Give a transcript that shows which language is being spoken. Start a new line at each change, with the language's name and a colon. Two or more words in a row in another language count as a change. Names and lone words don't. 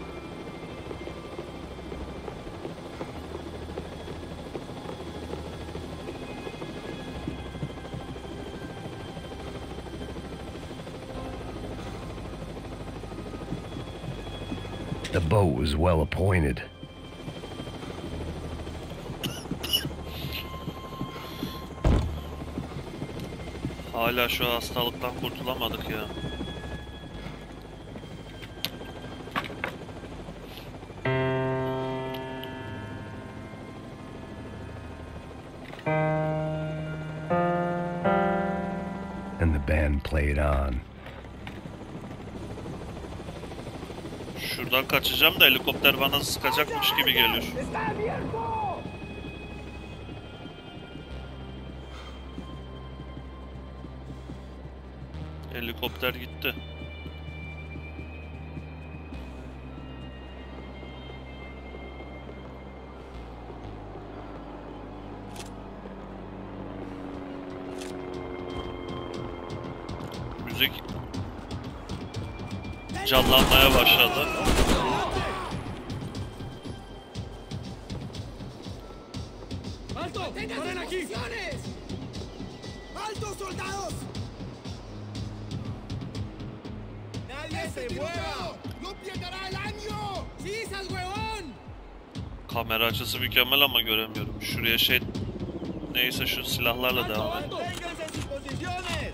English: The boat was well appointed.
Turkish: Hala şu hastalıktan kurtulamadık ya.
English: And the band played on.
Turkish: Şuradan kaçacağım da helikopter bana sıkacakmış gibi geliyor. Helikopter gitti. Müzik canlanmaya başladı.
Spanish: ¡Alto! ¡Paren aquí! ¡Alto, soldados! ¡Nadie se mueva! ¡No pierdará el año! ¡Chisas, huevón!
Turkish: Kamera açısı mükemmel ama göremiyorum. Şuraya şey... Neyse şu silahlarla devam et.
Spanish: ¡Manténganse en sus posiciones!